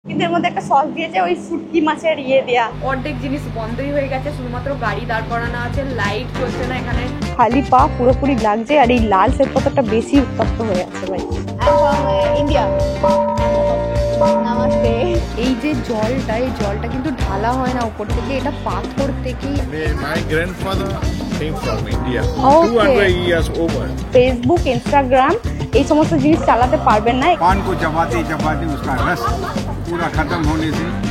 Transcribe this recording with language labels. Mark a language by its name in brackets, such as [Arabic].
[Bangla] কিন্তু এর মধ্যে একটা সস দিয়েছে ওই শুটকি মাছের দেয়া। অর্ধেক জিনিস বন্ধই হয়ে গেছে, শুধুমাত্র গাড়ি দাঁড় করানো আছে, লাইট চলছে না এখানে। খালি পা পুরোপুরি লাগছে, আর এই লাল শ্বেতপাথরটা বেশি উত্তপ্ত হয়ে আছে ভাই। ইন্ডিয়া। নমস্তে। এই যে জলটা, এই জলটা কিন্তু ঢালা হয় না উপর থেকে, এটা পাথর থেকেই। [English] My grandfather came from India. 200 years over. [Bangla] Facebook, Instagram এই সমস্ত জিনিস চালাতে পারবেন না। [Hindi] पान को चबाते चबाते उसका रस पूरा खत्म होने से।